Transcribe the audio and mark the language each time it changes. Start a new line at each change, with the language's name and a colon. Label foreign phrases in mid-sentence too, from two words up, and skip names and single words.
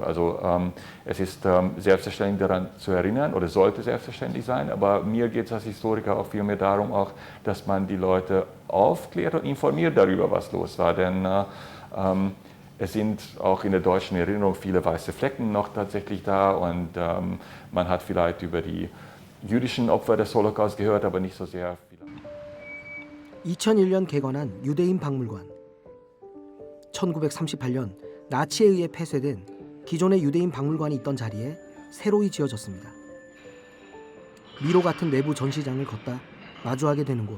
German: Also es ist selbstverständlich daran zu erinnern oder sollte selbstverständlich sein, aber mir geht es als Historiker auch vielmehr darum, auch, dass man die Leute aufklärt und informiert darüber, was los war. Denn es sind auch in der deutschen Erinnerung viele weiße Flecken noch tatsächlich da und man hat vielleicht über die jüdischen Opfer des Holocaust gehört, aber nicht so sehr viel.
Korean: 2001년 개관한 유대인 박물관. 1938년 나치에 의해 폐쇄된 기존의 유대인 박물관이 있던 자리에 새로이 지어졌습니다. 미로 같은 내부 전시장을 걷다 마주하게 되는 곳.